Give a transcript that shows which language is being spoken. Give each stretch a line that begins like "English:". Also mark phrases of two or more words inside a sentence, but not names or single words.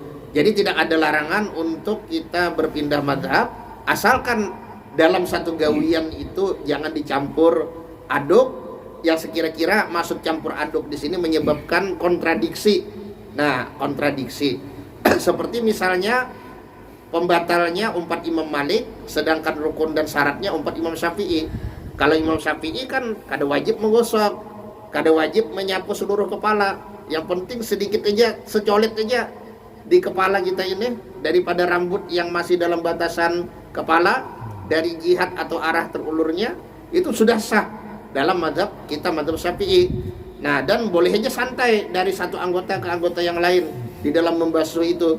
Indonesian: Jadi tidak ada larangan untuk kita berpindah madhab, asalkan dalam satu gawian itu jangan dicampur aduk yang sekira-kira masuk campur aduk di sini menyebabkan kontradiksi. Nah, kontradiksi seperti misalnya pembatalnya umpat Imam Malik, sedangkan rukun dan syaratnya umpat Imam Syafi'i. Kalau Imam Syafi'i kan kada wajib menggosok, kada wajib menyapu seluruh kepala. Yang penting sedikit aja, secolet aja di kepala kita ini, daripada rambut yang masih dalam batasan kepala dari jihad atau arah terulurnya, itu sudah sah dalam mazhab kita, mazhab Syafi'i. Nah, dan boleh aja santai dari satu anggota ke anggota yang lain di dalam membasuh itu.